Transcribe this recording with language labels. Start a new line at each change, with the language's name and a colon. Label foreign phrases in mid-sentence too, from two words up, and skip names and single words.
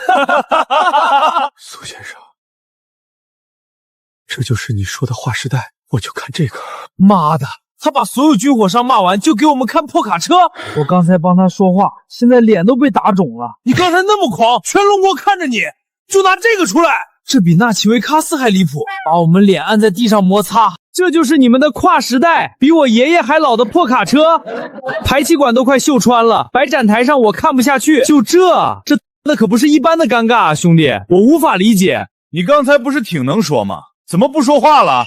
Chinese: 蘇先生，這就是你說的劃時代，我就看這個。媽的，他把所有軍火商罵完，就給我們看破卡車。我剛才幫他說話，現在臉都被打腫了。你剛才那麼狂，全龍國看着你，就拿這個出來。這比納奇維卡斯還離譜，把我們臉按在地上摩擦。這就是你們的跨时代，比我爺爺還老的破卡車，排气管都快锈穿了，摆展台上我看不下去。就这那可不是一般的尴尬啊，兄弟，我无法理解。你刚才不是挺能说吗？怎么不说话了？